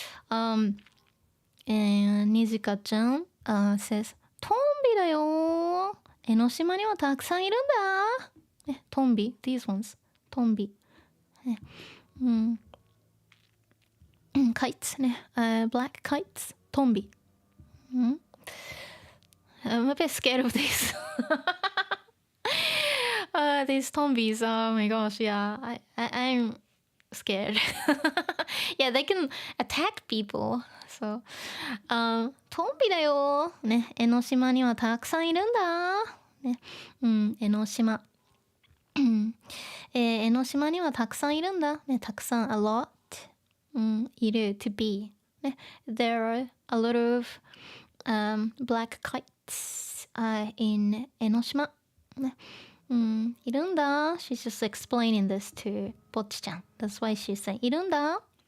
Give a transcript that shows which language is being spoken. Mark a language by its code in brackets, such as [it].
[en] And Nijika-chan says [ja] トンビだよ。江ノ島にはたくさんいるんだ。トンビ [en] these ones [ja] トンビ。 [en] kites [ja] ね、 [en] black kites トンビ。 I'm a bit scared of this. These zombies. Oh my gosh, yeah. I'm scared. Yeah, they can attack people. [ja] So, トンビだよ。ね、江ノ島にはたくさんいるんだ。ね、江ノ島。江ノ島にはたくさんいるんだ。ね、たくさん、 [en] a lot。 [ja] いる、 [en] to be。 [ja] ね、 [en] there are a lot of black kites in 江ノ島。 [ja] ね、いるんだ。 [en] She's just explaining this to ぼっちちゃん。 That's why she's saying [ja] いるんだ。